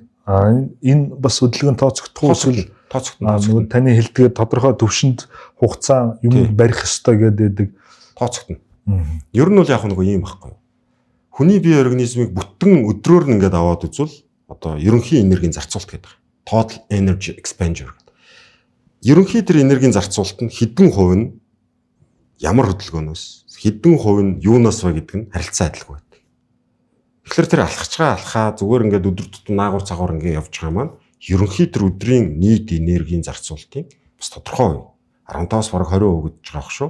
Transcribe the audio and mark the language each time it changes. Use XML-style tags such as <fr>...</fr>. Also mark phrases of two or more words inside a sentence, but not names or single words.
<mn>Энэ бас хөдөлгөөн тооцогдох уу эсвэл нөгөө таны хэлдгээр тодорхой төвшөнд хугацаа юм барих ёстой гэдэг тооцогдно. Ер нь бол яг нэг юм байхгүй. Хүний бие организмыг бүтэн өдрөөр нь ингээд аваад үзвэл одоо ерөнхий энергийн зарцуулалт гэдэг.</mn> <en>Total energy expenditure.</en> <mn>Ерөнхий тэр энергийн зарцуулалт нь хэдэн хувь нь ямар хөдөлгөөнөөс хэдэн хувь нь юунаас вэ гэдэг нь харилцан адилгүй байдаг. Тэгэхээр тэр алхаа зүгээр ингээд өдөр тутам наагур цагуур ингээд явж байгаа маань ерөнхий тэр өдрийн нийт энергийн зарцуулалтын бас тодорхой 15-аас бараг 20% гэж байгаа шүү.</mn>